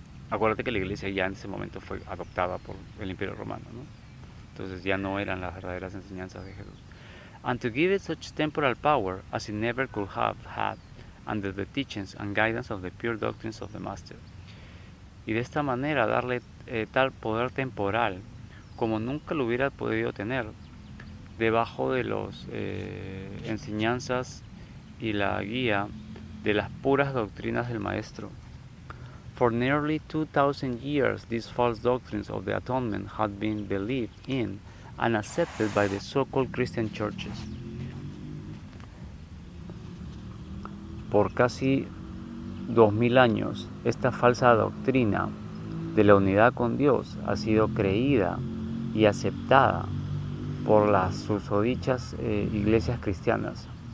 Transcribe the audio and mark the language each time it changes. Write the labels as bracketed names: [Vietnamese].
[Spanish] Acuérdate que la iglesia ya en ese momento fue adoptada por el Imperio Romano, ¿no? Entonces ya no eran las verdaderas enseñanzas de Jesús. [English] And to give it such temporal power as it never could have had under the teachings and guidance of the pure doctrines of the Master. [Spanish] Y de esta manera darle tal poder temporal como nunca lo hubiera podido tener debajo de las enseñanzas y la guía de las puras doctrinas del Maestro. [English] For nearly 2,000 years, these false doctrines of the atonement had been believed in and accepted by the so-called Christian churches. [Spanish] Por casi 2000 años, esta falsa doctrina de la unidad con Dios ha sido creída y aceptada por las susodichas iglesias cristianas,